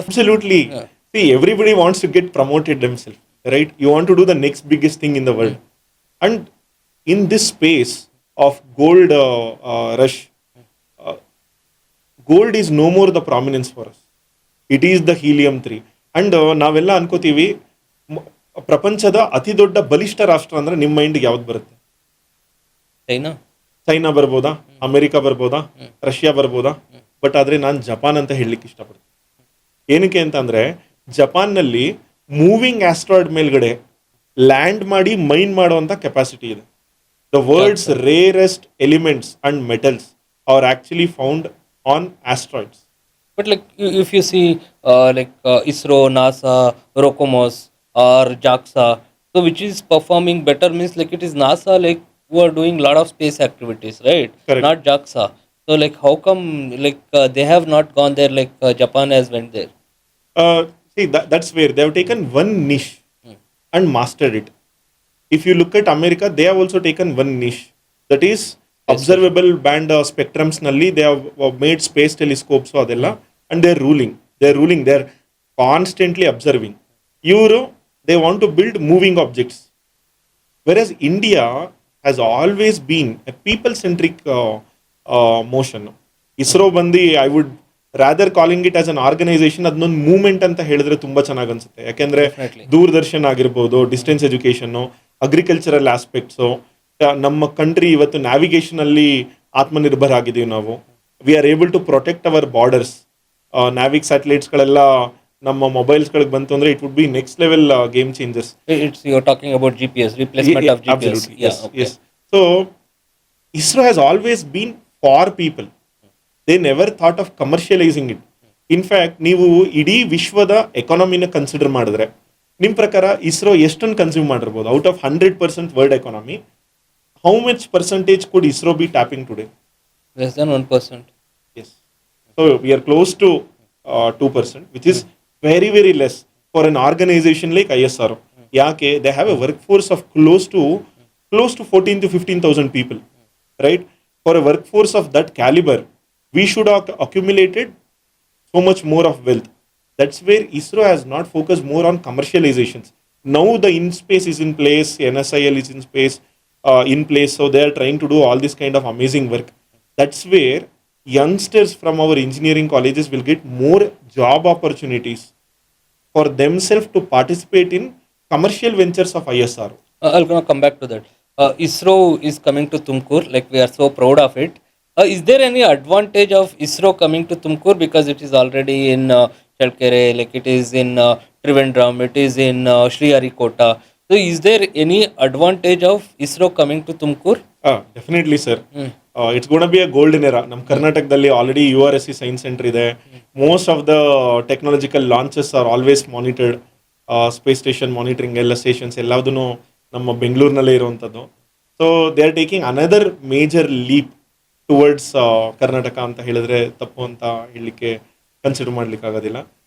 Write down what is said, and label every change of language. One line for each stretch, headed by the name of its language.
English: Absolutely. Yeah. See, everybody wants to get promoted themselves, right? You want to do the next biggest thing in the world. And in this space of gold rush, gold is no more the prominence for us. It is the helium 3.
Kannada: And ನಾವೆಲ್ಲ ಅನ್ಕೋತೀವಿ ಪ್ರಪಂಚದ ಅತಿ ದೊಡ್ಡ ಬಲಿಷ್ಠ ರಾಷ್ಟ್ರ ಅಂದ್ರೆ ನಿಮ್ಮ ಮೈಂಡ್ಗೆ ಯಾವ್ದು ಬರುತ್ತೆ?
English: China.
Kannada: ಚೈನಾ ಬರ್ಬೋದಾ, ಅಮೆರಿಕ ಬರ್ಬೋದಾ, ರಷ್ಯಾ ಬರ್ಬೋದಾ? ಬಟ್ ಆದ್ರೆ ನಾನು ಜಪಾನ್ ಅಂತ ಹೇಳಲಿಕ್ಕೆ ಇಷ್ಟಪಡ್ತೀನಿ. ಏನಕ್ಕೆ ಅಂತಂದ್ರೆ ಜಪಾನ್ನಲ್ಲಿ ಮೂವಿಂಗ್ ಆಸ್ಟ್ರಾಯ್ಡ್ ಮೇಲ್ಗಡೆ ಲ್ಯಾಂಡ್ ಮಾಡಿ ಮೈನ್ ಮಾಡುವಂತ ಕೆಪಾಸಿಟಿ ಇದೆ.
English: The world's rarest elements and metals are actually found on asteroids. But like if you see ISRO, NASA, Rocomos or JAXA, so which is performing better means like it is NASA like who are doing lot of space activities, right? Correct. Not JAXA. So like how come they have not gone there like Japan has went there? See, that's where they have taken one niche and mastered it. If you look at America, they have also taken one niche, that is observable band spectrums
Kannada: nalli
English: they have made space telescopes
Kannada: adella,
English: and they're ruling, they're constantly observing. Euro, they want to build moving objects, whereas India has always been a people centric motion. ISRO bandi, I would rather calling it as an organization,
Kannada: ಅದನ್ನೊಂದು movement ಅಂತ ಹೇಳಿದ್ರೆ ತುಂಬಾ ಚೆನ್ನಾಗಿ ಅನ್ಸುತ್ತೆ. ಯಾಕೆಂದ್ರೆ
English: Definitely.
Kannada: Doordarshan ಆಗಿರ್ಬೋದು, distance education, agricultural aspects, ನಮ್ಮ country ಇವತ್ತು ನ್ಯಾವಿಗೇಷನ್ ಅಲ್ಲಿ ಆತ್ಮನಿರ್ಭರ ಆಗಿದ್ದೀವಿ ನಾವು.
English: We are able to protect our borders.
Kannada: NavIC ಸ್ಯಾಟಲೈಟ್ಸ್ಗಳೆಲ್ಲ ನಮ್ಮ ಮೊಬೈಲ್ಸ್ಗಳಿಗೆ ಬಂತು ಅಂದ್ರೆ
English: It would be next level game changers. It's you're talking about GPS replacement of GPS. Absolutely. Yeah, Yes. okay. Yes. So ISRO has always been for people. They never thought of commercializing it. In fact,
Kannada: ನೀವು ಇಡೀ ವಿಶ್ವದ ಎಕಾನಮಿನ consider ಮಾಡಿದ್ರೆ ನಿಮ್ಮ ಪ್ರಕಾರ ISRO ಎಷ್ಟನ್ನು consume ಮಾಡಿರ್ಬೋದು?
English: Out of 100% world economy, how much percentage could ISRO be tapping today? Less than 1%. Yes. So we are close to 2%, which is very, very less for an organization like ISRO. Yaake, they have a workforce of close to 14 to 15,000 people, right? For a workforce of that caliber, we should have accumulated so much more of wealth. That's where ISRO has not focused more on commercializations. Now the in-space is in place, NSIL is in place, so they are trying to do all this kind of amazing work. That's where youngsters from our engineering colleges will get more job opportunities for themselves to participate in commercial ventures of ISRO. I'll gonna come back to that. ISRO is coming to Tumkur, like we are so proud of it. Is there any advantage of ISRO coming to Tumkur because it is already in Chalkere, like it is in Trivandrum, it is in Sriharikota. So is there any advantage of ISRO coming to Tumkur? Definitely, sir. It's going to be a golden era.
Kannada: ನಮ್ಮ ಕರ್ನಾಟಕದಲ್ಲಿ already URSC science centre ಇದೆ.
English: Most of the technological launches are always monitored.
Kannada: Space station monitoring ಎಲ್ಲ stations ಎಲ್ಲದೂ ನಮ್ಮ ಬೆಂಗಳೂರಿನಲ್ಲೇ ಇರುವಂಥದ್ದು.
English: so they are taking another major leap towards Karnataka
Kannada: ಅಂತ ಹೇಳಿದ್ರೆ ತಪ್ಪು ಅಂತ ಹೇಳಲಿಕ್ಕೆ ಕನ್ಸಿಡರ್ ಮಾಡ್ಲಿಕ್ಕೆ ಆಗೋದಿಲ್ಲ.